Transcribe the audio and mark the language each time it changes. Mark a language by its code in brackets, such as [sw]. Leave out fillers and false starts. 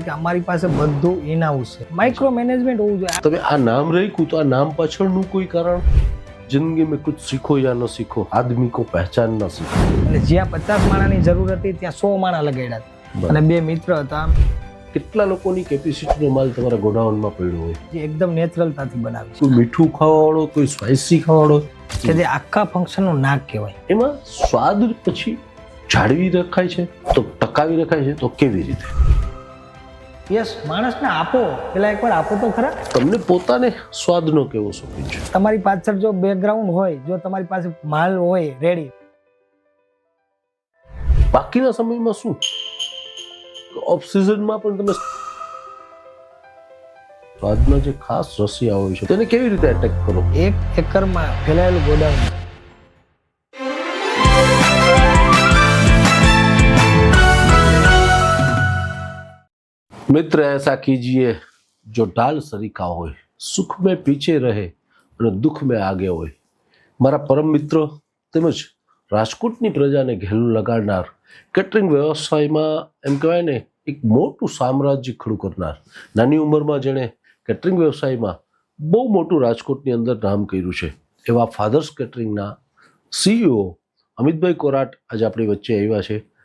[gu] કે અમારી પાસે બધું ઇન હાઉસ છે, માઇક્રો મેનેજમેન્ટ હોવું જોઈએ. તમે આ નામ રાખ્યું તો આ નામ પાછળનું કોઈ કારણ? [hi] જિંદગી में कुछ सीखो या न सीखो, आदमी को पहचान न सीखो. [gu] અને જ્યાં 50 માણાની જરૂર હતી ત્યાં 100 માણા લગાડ્યા હતા અને બે મિત્ર હતા કેટલા લોકોની કેપેસિટીનો માલ તમારા ગોડાઉનમાં પડ્યો હોય? જે એકદમ નેચરલતાથી બનાવી છે, કોઈ મીઠું ખાવાવાળો, કોઈ સ્પાઇસી ખાવાવાળો, કે જે આખા ફંક્શનનું નાક કહેવાય. એમાં સ્વાદ પછી જાળવી રખાય છે તો ટકાવી રખાય છે તો કેવી રીતે? યસ, માણસને આપો, પેલા એકવાર આપો તો ખરા. તમને પોતાને સ્વાદનો કેવો શોખીન છે? તમારી પાછળ જો બેકગ્રાઉન્ડ હોય, જો તમારી પાસે માલ હોય રેડી, બાકીના સમયમાં શું? ઓફ સિઝનમાં પણ તમે સ્વાદના જે ખાસ રસિયા હોય છે તેને કેવી રીતે એટેક કરો? 1 એકરમાં ફેલાયેલું ગોડાઉન. [hi] मित्र ऐसा कीजिए जो ढाल सरीखा હોય, સુખ में पीछे [gu] રહે અને [hi] દુઃખ में आगे હોય. [gu] મારા પરમ મિત્રો તેમજ રાજકોટની પ્રજાને ઘેલું લગાડનાર, કેટરિંગ વ્યવસાયમાં એમ કહેવાય ને એક મોટું સામ્રાજ્ય ખડું કરનાર, નાની ઉંમરમાં જેણે કેટરિંગ વ્યવસાયમાં બહુ મોટું રાજકોટની અંદર નામ કર્યું છે એવા ફાધર્સ કેટરિંગના CEO અમિતભાઈ કોરાટ આજે આપણી વચ્ચે આવ્યા છે.